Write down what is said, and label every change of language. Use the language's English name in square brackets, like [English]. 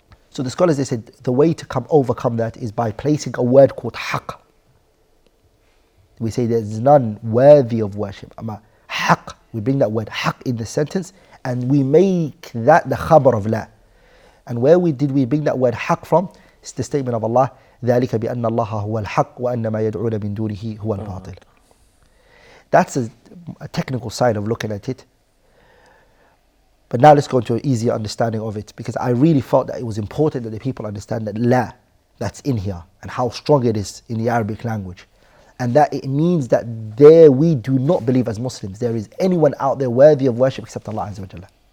[English] So the scholars, they said the way to overcome that is by placing a word called haqq. We say there's none worthy of worship. Haqq, we bring that word haqq in the sentence and we make that the khabar of la. And where we bring that word haqq from? It's the statement of Allah, [Arabic] ذلك بأن الله هو الحق وأن ما يدعون من دونه هو الباطل. [English] That's a technical side of looking at it. But now let's go into an easier understanding of it, because I really felt that it was important that the people understand that la, that's in here, and how strong it is in the Arabic language. And that it means that there we do not believe as Muslims there is anyone out there worthy of worship except Allah Azza wa Jalla.